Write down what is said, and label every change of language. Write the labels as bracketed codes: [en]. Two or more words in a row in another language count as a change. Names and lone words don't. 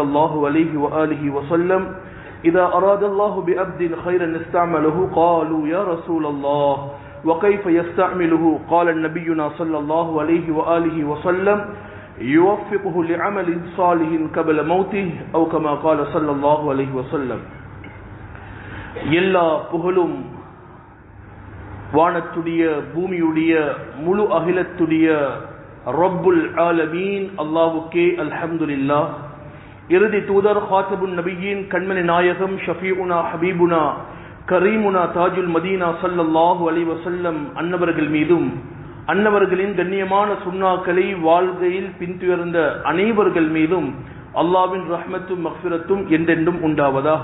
[ar] الله عليه وآله وسلم إذا أراد الله بعبد خيرا استعمله قالوا يا رسول الله وكيف يستعمله قال نبينا صلى الله عليه وآله وسلم يوفقه لعمل صالح قبل موته أو كما قال صلى الله عليه وسلم [ta] எல்லா புகழும் வானத்துடைய பூமியுடைய முழு அகிலத்துடைய ரப்புல் ஆலமீன் அல்லாஹ்வுக்கே அல்ஹம்துலில்லாஹ். இறுதி தூதர் ஹாத்தபுன் நபியின் கண்மணி நாயகம் [ar] شفيعنا حبيبنا كريمنا تاج المدينة صلى الله عليه وسلم [ta] அன்னவர்கள் மீதும் அன்னவர்களின் கண்ணியமான சுன்னாக்களை வாழ்க்கையில் பின்துயர்ந்த அனைவர்கள் மீதும் அல்லாஹ்வின் ரஹ்மத்தும் மக்ஃபிரத்தும் என்றென்றும் உண்டாவதாக.